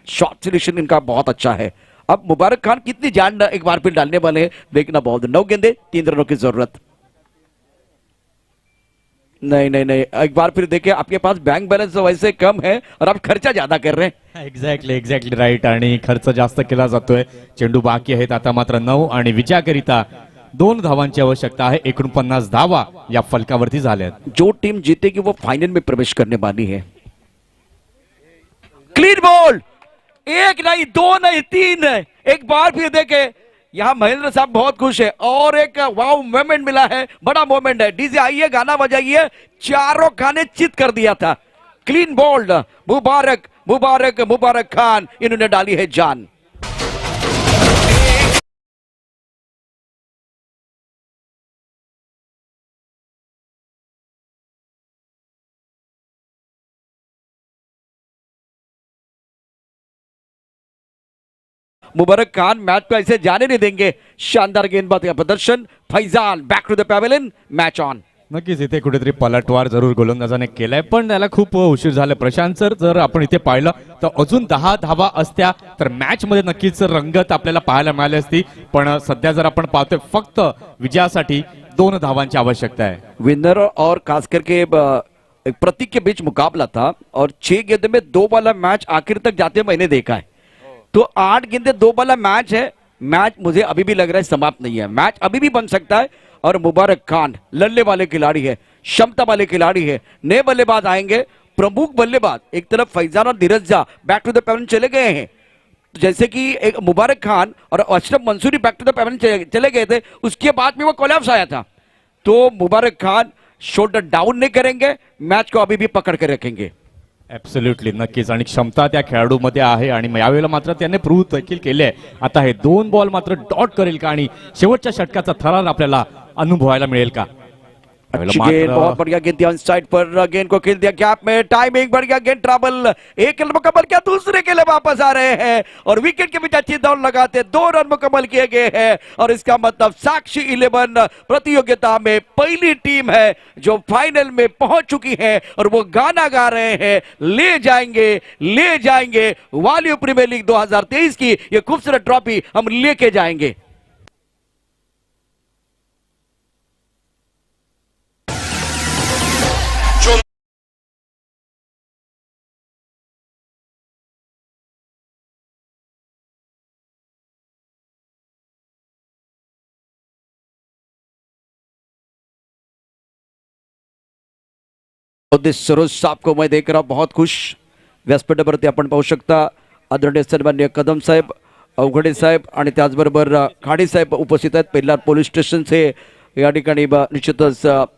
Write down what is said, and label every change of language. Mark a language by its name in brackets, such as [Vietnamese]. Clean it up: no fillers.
[Hindi] Shot selection इनका बहुत अच्छा है. अब मुबारक खान कितनी जान एक बार फिर डालने वाले हैं देखना. बहुत 9 गेंदे 3 रनों की जरूरत. नहीं एक बार फिर देखिए, आपके पास बैंक बैलेंस वैसे कम है और आप खर्चा ज्यादा कर रहे हैं. [English] Exactly right. [Marathi] आणि खर्च जास्त केला जातोय. चेंडू बाकी आहेत आता मात्र 9 आणि विजयाकरिता 2 धावांची आवश्यकता आहे. 49 धावा या फलकावरती झाल्यात. [Hindi] जो टीम जीतेगी वो फाइनल में प्रवेश करने वाली है. क्लीन बॉल, 1 नहीं 2 नहीं 3 है. एक बार फिर देखे, यहां महेंद्र साहब बहुत खुश है और एक वाव मोमेंट मिला है, बड़ा मोमेंट है. डीजे आइए, गाना बजाइए. चारों खाने चित कर दिया था. क्लीन बॉल्ड मुबारक मुबारक मुबारक खान, इन्होंने डाली है जान। मुबारक खान मैच को ऐसे जाने नहीं देंगे। शानदार गेंदबाजी का प्रदर्शन। [English] Faizan back to the pavilion, match on. [Marathi] नक्कीच इथे कुठेतरी पलटवार जरूर गोलंदाजाने केलाय, पण त्याला खूप उशीर झाला। प्रशांत सर, जर आपण इथे पाहिलं तर अजून 10 धावा असत्या तर मॅच मध्ये नक्कीच रंगत आपल्याला पाहायला मिळाली असती, पण सध्या जर आपण पाहतोय फक्त विजयासाठी 2 धावांची आवश्यकता है। [Hindi] विनर और खास करके एक प्रतीक के बीच मुकाबला था और 6 गेंद में 2 वाला मैच आखिर तक जाते मैंने देखा है। तो 8 गेंदे 2 वाला मैच है। मैच मुझे अभी भी लग रहा है समाप्त नहीं है, मैच अभी भी बन सकता है। और मुबारक खान लल्ले वाले खिलाड़ी है, क्षमता वाले खिलाड़ी है। नए बल्लेबाज आएंगे, प्रमुख बल्लेबाज। एक तरफ फैजान और धीरज Jha [English] back to the pavilion [Hindi] चले गए हैं, जैसे कि एक मुबारक खान और Ashraf Mansuri back to the pavilion चले गए थे, उसके बाद में वो कोलैप्स आया था। तो मुबारक खान शोल्डर डाउन नहीं करेंगे, मैच को अभी भी पकड़ के रखेंगे। [Marathi] ऍब्सोल्युटली, नक्कीच, आणि क्षमता त्या खेळाडूमध्ये आहे आणि यावेळेला मात्र त्याने प्रूव्ह देखील केले। आता हे 2 बॉल मात्र डॉट करेल का आणि शेवटच्या षटकाचा थरार आपल्याला अनुभवायला मिळेल का? [Hindi] अच्छी गेंद, बहुत बढ़िया गेंद दिया साइड पर, गेंद को खेल दिया गैप में, टाइमिंग बढ़िया, गेंद ट्रबल, एक रन मुकम्मल किया, दूसरे के लिए वापस आ रहे हैं और विकेट के बीच अच्छी दौड़ लगाते 2 रन मुकम्मल किए गए हैं। और इसका मतलब साक्षी 11 प्रतियोगिता में पहली टीम है जो फाइनल में पहुंच चुकी है और वो गाना गा रहे हैं, ले जाएंगे वालियो प्रीमियर लीग 2023 की ये खूबसूरत ट्रॉफी हम लेके जाएंगे। सरोज साहब को मैं देख रहा हूं बहुत खुश। [Marathi] व्यासपीठावरती आपण पाहू शकता आदरणीय सन्माननीय कदम साहेब, अवघडे साहेब आणि त्याचबरोबर खाडे साहेब उपस्थित आहेत। पेल्लार पोलीस स्टेशन से या ठिकाणी निश्चितच